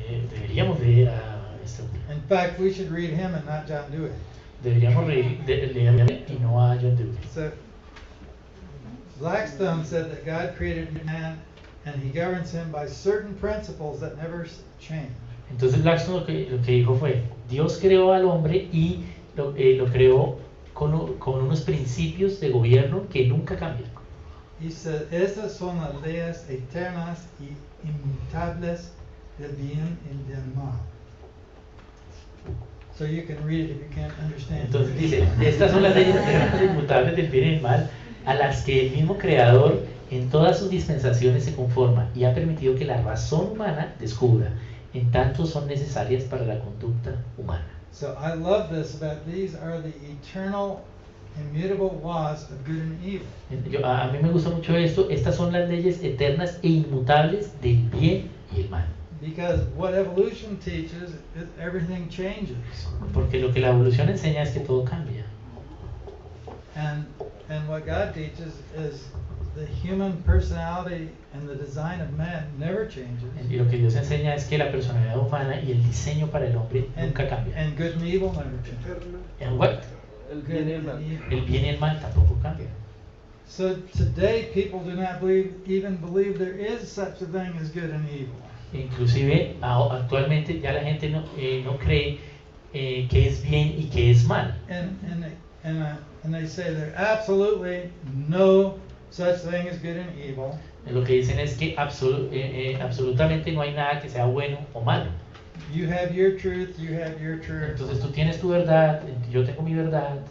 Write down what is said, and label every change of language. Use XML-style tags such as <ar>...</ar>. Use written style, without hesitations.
<es>Deberíamos leer a este hombre.</es> <en>In fact, we should read him and not John Dewey.</en> <es>Deberíamos leer y no a John Dewey.</es> <en>So Blackstone said that God created man and he governs him by certain principles that never change.</en> <es>Entonces Blackstone lo que dijo fue, Dios creó al hombre y lo creó con unos principios de gobierno que nunca cambian.</es> <en>He said,</en> <es>esas son las leyes eternas y inmutables del bien y del mal.</es> <en>So you can read it if you can't understand.</en> <es>Entonces dice, estas son las leyes eternas e inmutables del bien y del mal, a las que el mismo Creador en todas sus dispensaciones se conforma y ha permitido que la razón humana descubra, en tanto son necesarias para la conducta humana.</es> <en>So I love this about these are the eternal, immutable laws of good and evil.</en> <es>A mí me gusta mucho esto, estas son las leyes eternas e inmutables del bien y el mal.</es> <en>Because what evolution teaches is everything changes.</en> <es>Porque lo que la evolución enseña es que todo cambia.</es> <en>And what God teaches is the human personality and the design of man never changes.</en> <es>Y lo que Dios enseña es que la personalidad humana y el diseño para el hombre nunca cambia.</es> <en>And good and evil never change. And what?</en> <es>El bien y el mal. El bien y el mal tampoco cambian.</es> <en>So today people do not even believe there is such a thing as good and evil.</en> <es>Inclusive actualmente ya la gente no cree que es bien y que es mal.</es> <en>And they say there absolutely no such thing as good and evil.</en> <es>Lo que dicen es que absolutamente no hay nada que sea bueno o malo.</es> <en>You have your truth, you have your truth.</en> <es>Entonces tú tienes tu verdad, yo tengo mi verdad.</es>